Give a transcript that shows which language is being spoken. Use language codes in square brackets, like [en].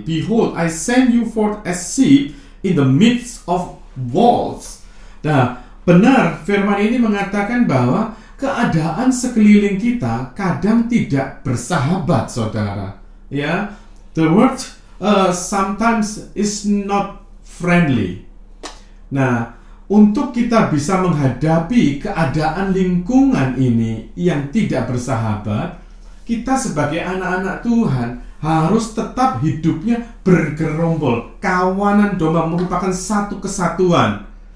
[en] Behold, I send you forth as sheep in the midst of wolves. [id] Nah, benar, firman ini mengatakan bahwa keadaan sekeliling kita kadang tidak bersahabat, saudara. [en] Ya, the world sometimes is not friendly. [id] Nah, untuk kita bisa menghadapi keadaan lingkungan ini yang tidak bersahabat, kita sebagai anak-anak Tuhan harus tetap hidupnya bergerombol. Kawanan domba merupakan satu kesatuan.